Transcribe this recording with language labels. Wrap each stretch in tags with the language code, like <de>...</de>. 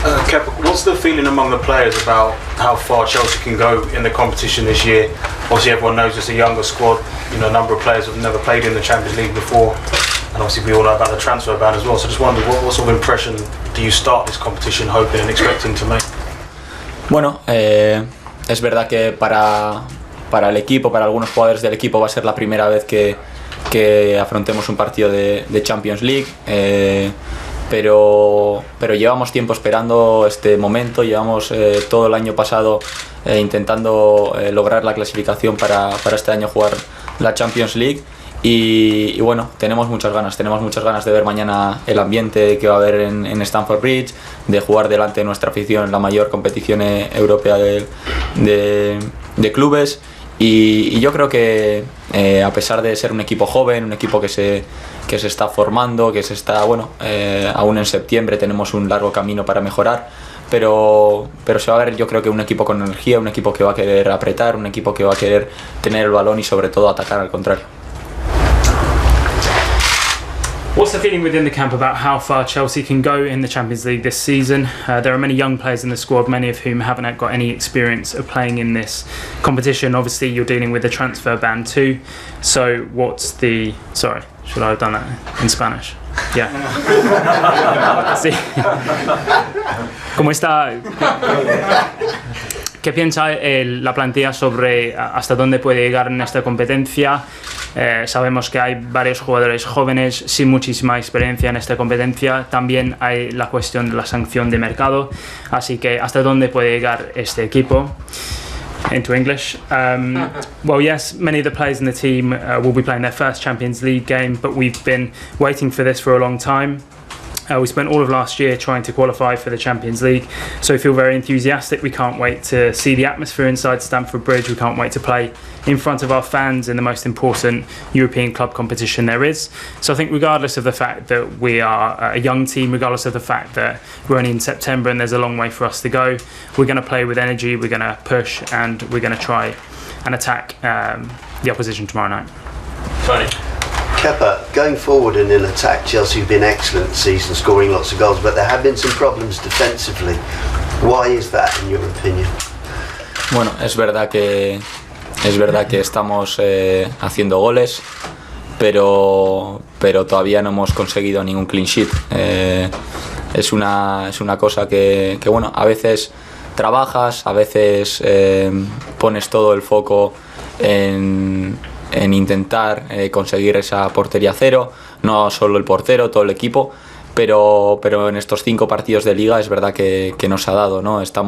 <en>Kepa, what's the feeling among the players about how far Chelsea can go in the competition this year? Obviously everyone knows it's a younger squad, a number of players have never played in the Champions League before, and obviously we all know about the transfer ban as well, so just wonder what sort of impression do you start this competition hoping and expecting to make?</en> <es>Bueno, es verdad que para el equipo, para algunos jugadores del equipo va a ser la primera vez que afrontemos un partido de Champions League, pero llevamos tiempo esperando este momento, llevamos todo el año pasado intentando lograr la clasificación para este año jugar la Champions League y bueno, tenemos muchas ganas de ver mañana el ambiente que va a haber en Stamford Bridge, de jugar delante de nuestra afición en la mayor competición europea de clubes. Y yo creo que a pesar de ser un equipo joven, un equipo que se está formando, que se está, aún en septiembre tenemos un largo camino para mejorar, pero se va a ver, yo creo que un equipo con energía, un equipo que va a querer apretar, un equipo que va a querer tener el balón y sobre todo atacar al contrario.</es> <en>What's the feeling within the camp about how far Chelsea can go in the Champions League this season? There are many young players in the squad, many of whom haven't got any experience of playing in this competition. Obviously, you're dealing with the transfer ban too. So what's the... Sorry, should I have done that in Spanish?</en> <es>Yeah. Sí. ¿Cómo está? ¿Qué piensa la plantilla sobre hasta dónde puede llegar en esta competencia? Sabemos que hay varios jugadores jóvenes sin muchísima experiencia en esta competencia. También hay la cuestión de la sanción de mercado. Así que hasta dónde puede llegar este equipo.</es> <en>Into English. Well, yes, many of the players in the team will be playing their first Champions League game, but we've been waiting for this for a long time. We spent all of last year trying to qualify for the Champions League, so we feel very enthusiastic. We can't wait to see the atmosphere inside Stamford Bridge. We can't wait to play in front of our fans in the most important European club competition there is. So I think regardless of the fact that we are a young team, regardless of the fact that we're only in September and there's a long way for us to go, we're going to play with energy, we're going to push, and we're going to try and attack the opposition tomorrow night. Tony. Kepa, going forward and in attack, Chelsea have been excellent this season, scoring lots of goals, but there have been some problems defensively. Why is that, in your opinion?</en> <es>Bueno, es verdad que estamos haciendo goles, pero todavía no hemos conseguido ningún clean sheet. Es una cosa que a veces trabajas, a veces pones todo el foco en intentar conseguir esa portería cero, no solo el portero, todo el equipo, pero en estos 5 partidos de liga es verdad que nos ha dado, ¿no?</es>